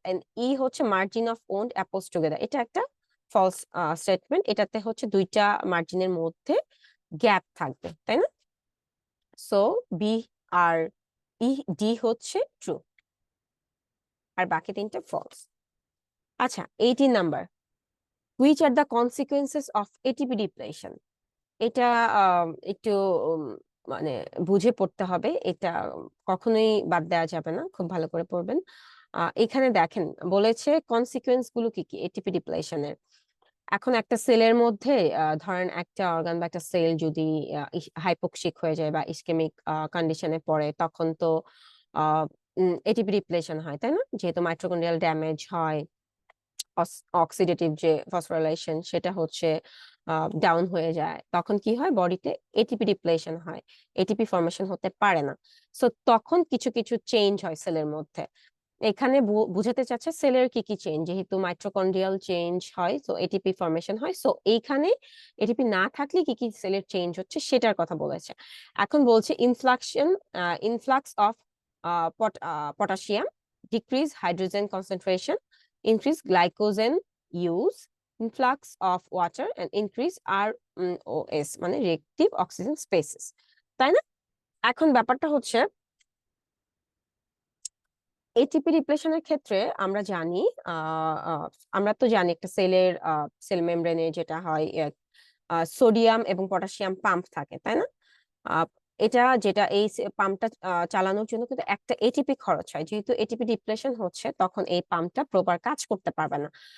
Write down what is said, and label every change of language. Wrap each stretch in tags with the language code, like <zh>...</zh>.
<bn>And ই হচ্ছে margin of owned অ্যাপোজ together, এটা একটা ফলস স্টেটমেন্ট, এটাতে হচ্ছে দুইটা মার্জিনের মধ্যে গ্যাপ থাকবে, তাই না? সো বি আর ই ডি হচ্ছে ট্রু, আর বাকি তিনটা ফলস। আচ্ছা, 18 number,</bn> <en>which are the consequences of ATP depletion?</en> <bn>এটা একটু মানে বুঝে পড়তে হবে, এটা কখনোই বাদ দেওয়া যাবে না, খুব ভালো করে পড়বেন। এখানে দেখেন বলেছে কনসিকুয়েন্স গুলো কি কি এটিপি ডিপ্লেশনের। এখন একটা সেলের মধ্যে ধরেন একটা অর্গান বা একটা সেল যদি হাইপোক্সিক হয়ে যায় বা ইসকেমিক কন্ডিশনে পড়ে, তখন তো এটিপি ডিপ্লেশন হয়, তাই না? যেহেতু মাইটোকন্ড্রিয়াল ড্যামেজ হয়, অক্সিডেটিভ যে ফসফোরাইলেশন সেটা হচ্ছে ডাউন হয়ে যায়, তখন কি হয়, বডিতে এটিপি ডিপ্লেশন হয়, এটিপি ফর্মেশন হতে পারে না। সো তখন কিছু কিছু চেঞ্জ হয় সেলের মধ্যে। এখানে বুঝাতে চাচ্ছে সেলের কি কি চেঞ্জ, যেহেতু মাইটোকন্ড্রিয়াল চেঞ্জ হয় তো এটিপি ফর্মেশন হয়, সো এইখানে এটিপি না থাকলে কি কি সেলের চেঞ্জ হচ্ছে সেটার কথা বলেছে। এখন বলছে</bn> <en>Influx of potassium, decrease hydrogen concentration, increase glycogen use, influx of water and increase ROS মানে reactive oxygen species, তাই না?</en> <bn>এখন ব্যাপারটা হচ্ছে এটিপি রিপ্লেশনের ক্ষেত্রে আমরা জানি, আমরা তো জানি একটা সেল মেমব্রেনে যেটা হয় সোডিয়াম এবং পটাশিয়াম পাম্প থাকে, তাই না? এটা যেটা এই পাম্পটা চালানোর জন্য কিন্তু একটা এটিপি খরচ হয়, যেহেতু এটিপি ডিপ্লেশন হচ্ছে তখন এই পাম্পটা প্রপার কাজ করতে পারবে না।</bn>